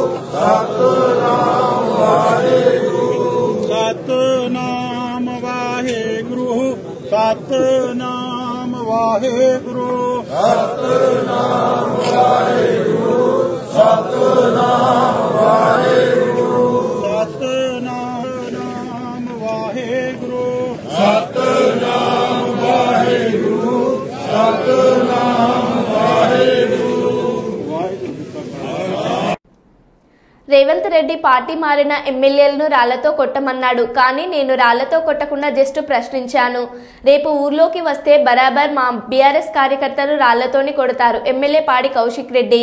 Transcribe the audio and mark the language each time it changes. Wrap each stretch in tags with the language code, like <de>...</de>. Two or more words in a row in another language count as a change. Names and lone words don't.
<pa>ਸਤਿਨਾਮ ਵਾਹਿਗੁਰੂ ਸਤਿਨਾਮ ਵਾਹਿਗੁਰੂ ਸਤਿਨਾਮ ਵਾਹਿਗੁਰੂ ਸਤਿਨਾਮ ਵਾਹਿਗੁਰੂ ਸਤਿਨਾਮ ਵਾਹਿਗੁਰੂ ਸਤਿਨਾਮ ਵਾਹਿਗੁਰੂ ਸਤਿਨਾਮ ਵਾਹਿਗੁਰੂ ਸਤਿਨਾਮ ਵਾਹਿਗੁਰੂ।</pa> <te>రేవంత్ రెడ్డి పార్టీ మారిన ఎమ్మెల్యేలను రాళ్లతో కొట్టమన్నాడు. కానీ నేను రాళ్లతో కొట్టకుండా జస్ట్ ప్రశ్నించాను. రేపు ఊర్లోకి వస్తే బరాబర్ మా బీఆర్ఎస్ కార్యకర్తలు రాళ్లతోని కొడతారు. ఎమ్మెల్యే పాడి కౌశిక్ రెడ్డి.</te>